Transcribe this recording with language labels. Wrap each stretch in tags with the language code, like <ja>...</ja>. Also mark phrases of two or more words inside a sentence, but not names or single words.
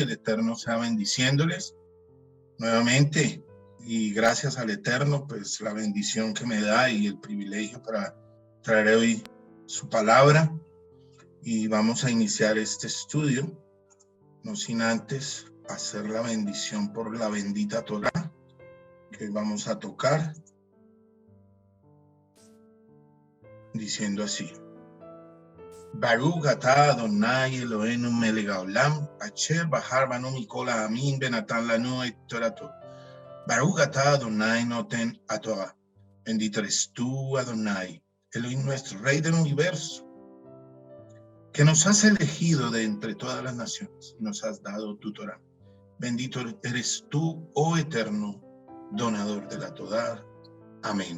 <es>El Eterno sea bendiciéndoles nuevamente y gracias al Eterno, pues la bendición que me da y el privilegio para traer hoy su palabra. Y vamos a iniciar este estudio, no sin antes hacer la bendición por la bendita Torá que vamos a tocar, diciendo así:</es> <he>ברוך אתה אדוני אלוהינו מלך העולם אשר בחר בנו מכל העמים ונתן לנו את תורתו. ברוך אתה אדוני נותן התורה.</he> <es>Bendito eres tú, Adonai, Elohim nuestro, Rey del universo, que nos has elegido de entre todas las naciones y nos has dado tu Torah. Bendito eres tú, oh Eterno, donador de la Torah. Amén.</es>